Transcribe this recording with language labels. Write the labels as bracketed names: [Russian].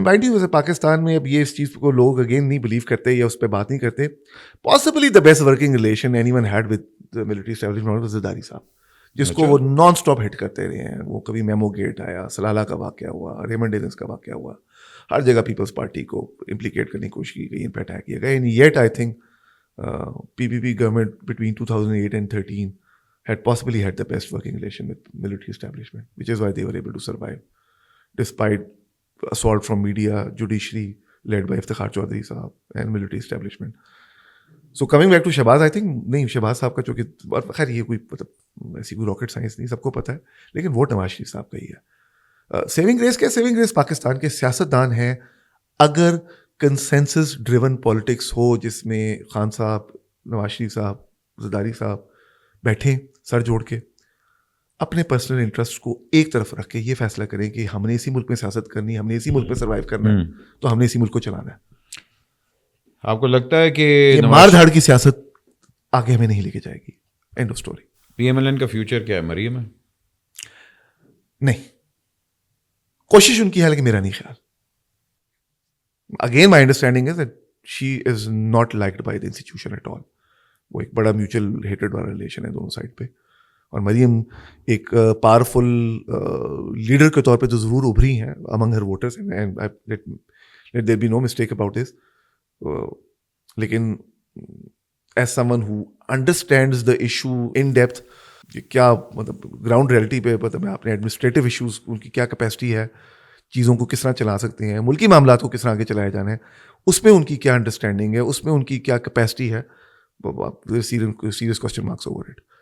[Urdu] Mind you Pakistan میں اب یہ اس چیز کو لوگ اگین نہیں بلیو کرتے یا اس پہ بات نہیں کرتے. [English] possibly the best working relation anyone had with military establishment was Zardari sahab, [Urdu] جس کو وہ نان اسٹاپ ہٹ کرتے رہے ہیں. وہ کبھی میمو گیٹ آیا, سلالہ کا واقعہ ہوا, ریمنڈ ڈیلنس کا واقعہ ہوا, ہر جگہ پیپلز پارٹی کو امپلیکیٹ کرنے کی کوشش کی گئی, ان پہ اٹیک کیا گیا. [English] And yet I think PPP government between 2008 and 13 had possibly had the best working relation with military establishment, which is why they were able to survive despite assault from media, judiciary led by Iftikhar Chaudhry sahab and military establishment. So coming back to Shahbaz, I think [Urdu] نہیں شہباز صاحب کا چونکہ خیر یہ کوئی مطلب ایسی کوئی راکٹ سائنس نہیں, سب کو پتہ ہے, لیکن وہ نواز شریف صاحب کا ہی ہے. سیونگ گریس کیا, سیونگ گریس پاکستان کے سیاستدان ہیں. اگر کنسنسس ڈریون پالیٹکس ہو جس میں خان صاحب, نواز شریف صاحب, زرداری صاحب بیٹھیں سر جوڑ کے, اپنے پرسنل انٹرسٹ کو ایک طرف رکھ کے یہ فیصلہ کریں کہ ہم نے اسی ملک میں سیاست کرنی ہے, ہم نے اسی ملک میں سروائیو کرنا ہے, تو ہم نے اسی ملک کو چلانا ہے. آپ کو لگتا ہے کہ یہ مار دھاڑ کی سیاست آگے ہمیں نہیں لے کے جائے گی. [English] End of story. [Urdu] PMLN کا فیوچر کیا ہے, مریم ہے؟ نہیں, کوشش ان کی ہے لیکن میرا نہیں خیال. [English] Again, my understanding is that she is not liked by the institution at all. [Urdu] وہ ایک بڑا میوچل ہیٹڈ والا ریلیشن ہے دونوں سائڈ پہ. اور مریم ایک پاورفل لیڈر کے طور پہ تو ضرور ابھری ہیں [English] among her voters, and let there be no mistake about this. [Urdu] لیکن [English] as someone who understands the issue in depth, [Urdu] کیا مطلب گراؤنڈ ریئلٹی پہ مطلب اپنے ایڈمنسٹریٹو ایشوز ان کی کیا کیپیسٹی ہے, چیزوں کو کس طرح چلا سکتے ہیں, ملکی معاملات کو کس طرح آگے چلایا جانا ہے, اس میں ان کی کیا انڈرسٹینڈنگ ہے, اس میں ان کی کیا کیپیسٹی ہے, [English] Serious question marks over it.